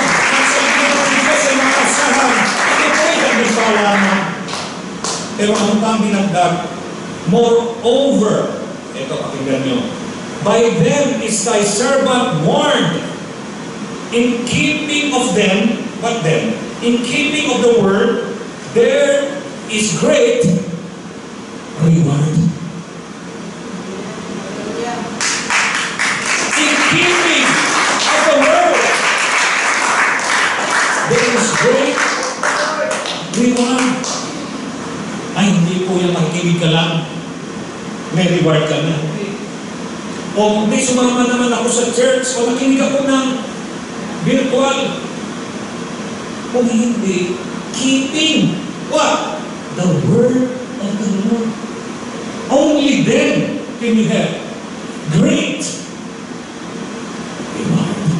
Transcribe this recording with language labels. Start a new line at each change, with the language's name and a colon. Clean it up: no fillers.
Filipino: Ang salita ng Diyos ay makasahan. Ito po ay gantimpala na. Pero ang pang binagdag,
English: moreover,
Filipino: ito pakinggan nyo,
English: by them is thy servant warned, in keeping of them, what then? In keeping of the word, there is great reward. In keeping of the word, there is great reward.
Filipino: Ay, hindi po yung makikinig ka lang, may reward ka na. O hindi, sumama naman ako sa church, o nakinig ako ng virtual. Kung hindi,
English: keeping what? The word of the Lord. Only then can you have great reward.